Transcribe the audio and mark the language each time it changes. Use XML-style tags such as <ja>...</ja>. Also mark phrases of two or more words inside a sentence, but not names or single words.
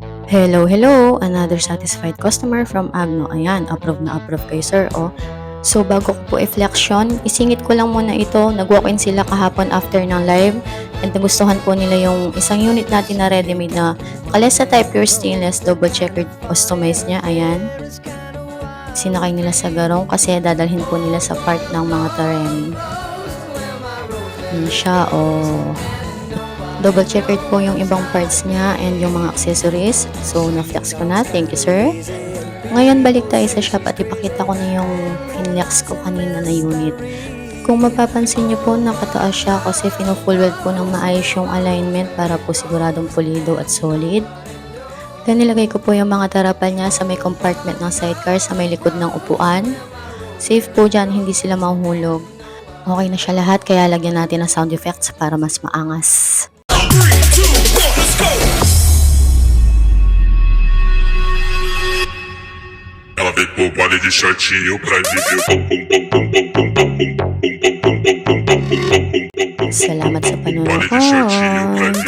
<en>Hello, hello! Another satisfied customer from Agno.</en> <tl>Ayan, approve na approve kay sir, oh. So, bago ko po i-flexion, isingit ko lang muna ito. Nag-walk-in sila kahapon after ng live. And nagustuhan po nila yung isang unit natin na ready-made na Kalesa type</tl> <en>pure stainless, double checkered customized</en> <tl>niya. Ayan. Sinakay nila sa garong kasi dadalhin po nila sa part ng mga terrain. Yan siya, oh.</tl> <en>Double checkered</en> <tl>po yung ibang parts niya and yung mga accessories. So, na-flex ko na.</tl> <en>Thank you, sir.</en> <tl>Ngayon, balik tayo sa shop at ipakita ko na yung finlex ko kanina na unit. Kung mapapansin nyo po, nakataas siya kasi fino-full weld po ng maayos yung alignment para po siguradong pulido at solid. Then, nilagay ko po yung mga tarapal niya sa may compartment ng sidecar sa may likod ng upuan. Safe po dyan, hindi sila mahuhulog. Okay na siya lahat, kaya lagyan natin ng</tl> <en>sound effects</en> <tl>para mas maangas.</tl> <pt>Ela vem com o baile de shortinho pra viver pum pum pum pum pum pum pum pum pum pum pum pum pum pum pum pum pum.</pt> <tl>Salamat sa</tl> <pt>Baile de shortinho pra</pt> <tl>panonood.</tl> <pt>viver.</pt>